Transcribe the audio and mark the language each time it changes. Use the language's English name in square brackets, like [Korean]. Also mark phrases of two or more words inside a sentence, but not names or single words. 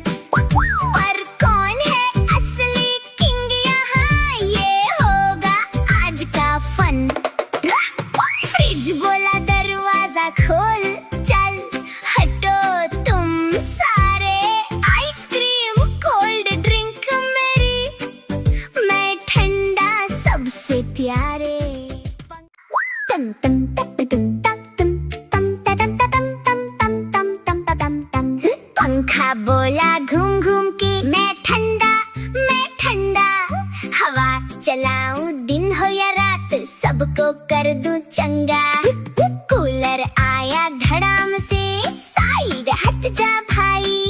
[Hindi] पर कौन है असली किंग यहाँ, ये होगा आज का फन। फ्रिज बोला दरवाजा खोल, चल हटो तुम सारे। [English] ice cream cold drink [Hindi] मेरी, मैं ठंडा सबसे प्यारे। तम तम तप तुम तम तुम तम तम तम तम तम तम तम तम तम। पंखा बोला घूम घूम के मैं ठंडा हवा चलाऊं दिन हो या रात, सबको कर दूं चंगा। कूलर आया धड़ाम से, साइड हट जा भाई।